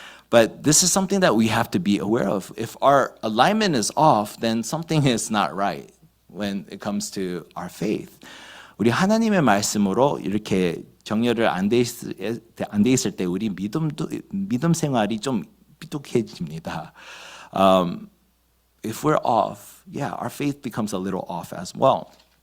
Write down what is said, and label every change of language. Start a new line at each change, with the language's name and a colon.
English: But this is something that we have to be aware of. If our alignment is off, then something is not right when it comes to our faith.
Korean: 우리 하나님의 말씀으로 이렇게 정렬을 안 돼 있을 때 우리 믿음 생활이 좀 삐뚤해집니다.
English: If we're off, our faith becomes a little off as well.